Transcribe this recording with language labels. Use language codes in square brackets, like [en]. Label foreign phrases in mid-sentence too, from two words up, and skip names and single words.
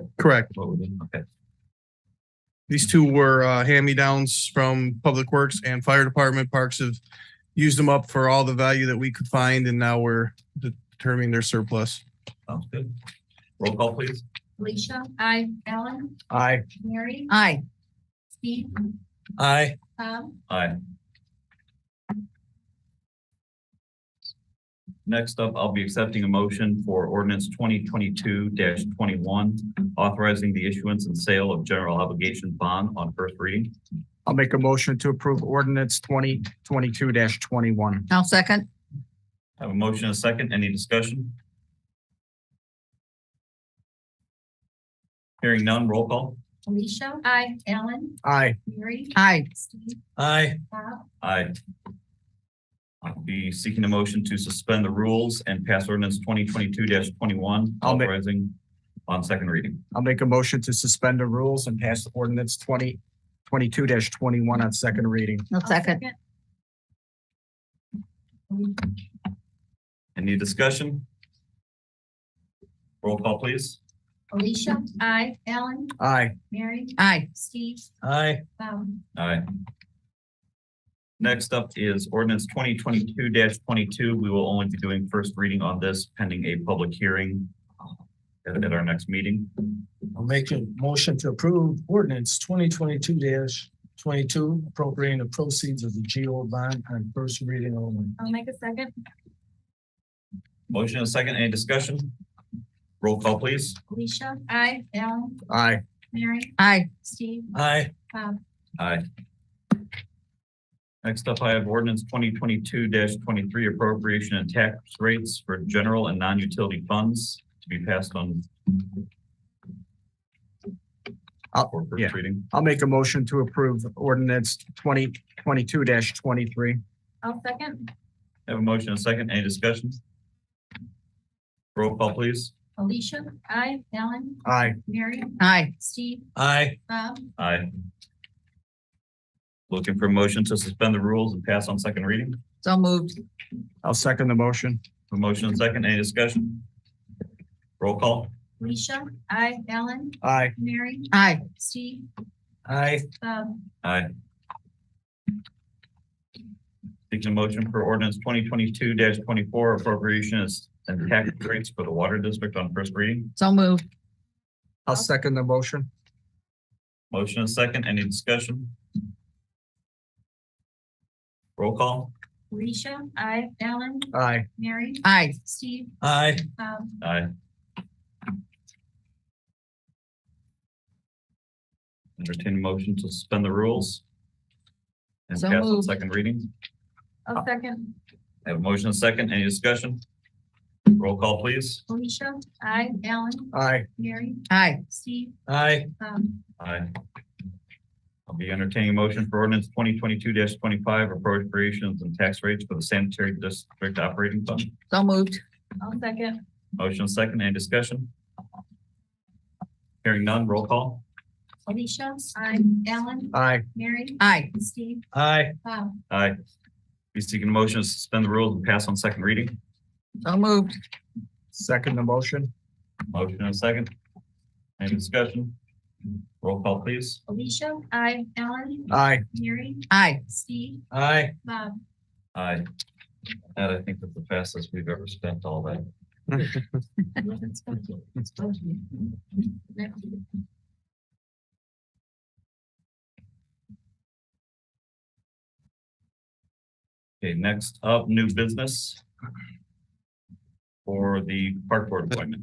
[en] correct. what we're doing, okay. These two were hand-me-downs from Public Works and Fire Department. Parks have used them up for all the value that we could find, and now we're determining their surplus. Sounds good. Roll call, please. Alicia, Aye. Alan, Aye. Mary, Aye. Steve, Aye. Bob, Aye. Next up, I'll be accepting a motion for ordinance 2022-21, authorizing the issuance and sale of general obligation bond on first reading. I'll make a motion to approve ordinance 2022-21. I'll second. I have a motion and a second. Any discussion? Hearing none, roll call. Alicia, Aye. Alan, Aye. Mary, Aye. Steve, Aye. Bob, Aye. I'll be seeking a motion to suspend the rules and pass ordinance 2022-21, I'll make- authorizing on second reading. I'll make a motion to suspend the rules and pass ordinance 2022-21 on second reading. I'll second. Any discussion? Roll call, please. Alicia, Aye. Alan, Aye. Mary, Aye. Steve, Aye. Bob, Aye. Next up is ordinance 2022-22. We will only be doing first reading on this pending a public hearing at our next meeting. I'll make a motion to approve ordinance 2022-22 appropriating the proceeds of the GO bond on first reading only. I'll make a second. Motion and a second. Any discussion? Roll call, please. Alicia, Aye. Alan, Aye. Mary, Aye. Steve, Aye. Bob, Aye. Next up, I have ordinance 2022-23 appropriation and tax rates for general and non-utility funds to be passed on. For yeah. first reading. I'll make a motion to approve ordinance 2022-23. I'll second. I have a motion and a second. Any discussion? Roll call, please. Alicia, Aye. Alan, Aye. Mary, Aye. Steve, Aye. Bob, Aye. Looking for a motion to suspend the rules and pass on second reading. So moved. I'll second the motion. A motion and second, any discussion? Roll call. Alicia. Aye. Alan. Aye. Mary. Aye. Steve. Aye. Bob. Aye. Seeking a motion for ordinance 2022-24 appropriations and tax rates for the water district on first reading. So moved. I'll second the motion. Motion and second, any discussion? Roll call. Alicia. Aye. Alan. Aye. Mary. Aye. Steve. Aye. Bob. Aye. Entertain a motion to suspend the rules. And So pass on moved. second reading. I'll second. I have a motion and second, any discussion? Roll call, please. Alicia. Aye. Alan. Aye. Mary. Aye. Steve. Aye. Bob. Aye. I'll be entertaining a motion for ordinance 2022-25 appropriations and tax rates for the sanitary district operating fund. So moved. I'll second. Motion and second, any discussion? Hearing none, roll call. Alicia. Aye. Alan. Aye. Mary. Aye. Steve. Aye. Bob. Aye. Be seeking a motion to suspend the rules and pass on second reading. So moved. Second the motion. Motion and second. Any discussion? Roll call, please. Alicia. Aye. Alan. Aye. Mary. Aye. Steve. Aye. Bob. Aye. That I think is the fastest we've ever spent all that. Okay, next up, new business for the park board appointment.